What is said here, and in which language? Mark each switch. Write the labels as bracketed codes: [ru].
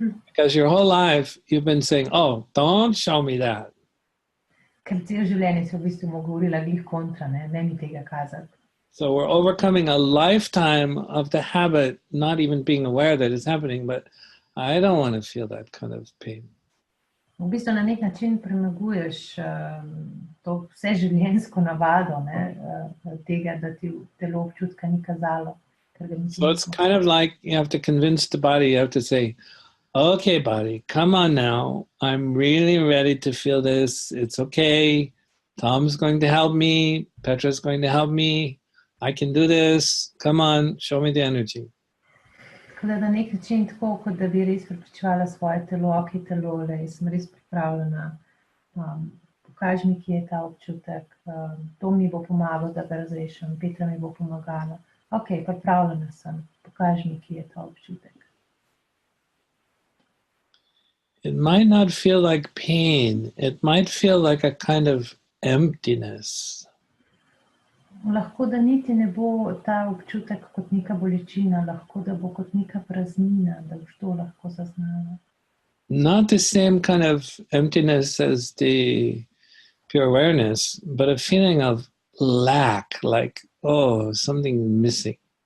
[en] Because your whole life you've been saying, oh, don't show me that. [sl] Ker celo življenje si v bistvu mu govorila glih kontra, ne mi tega kazati. [en] So we're overcoming a lifetime of the habit, not even being aware that it's happening, but I don't want to feel that kind of pain. [sl] V bistvu na nek način premaguješ to vseživljenjsko navado tega, da ti telo občutka ni kazalo. [en] So it's kind of like you have to convince the body, you have to say, okay, body, come on now. I'm really ready to feel this. It's okay. Tom's going to help me. Petra's going to help me. I can do this. Come on, show me the energy. [sl] Tako da na nek način tako, kot da bi res prepričevala svoje telo, ok, telo, jaz sem res pripravljena. Pokaži mi, kje je ta občutek. To mi bo pomagalo, da ga razrešim. Petra mi bo pomagala. Ok, pripravljena sem. Pokaži mi, kje je ta občutek. [en] It might not feel like pain. It might feel like a kind of emptiness. [sl] Lahko da niti ne bo ta občutek kot neka bolečina, lahko da bo kot neka praznina, da boš to lahko zaznala. [en] Not the same kind of emptiness as the pure awareness, but a feeling of lack, like, oh, something missing.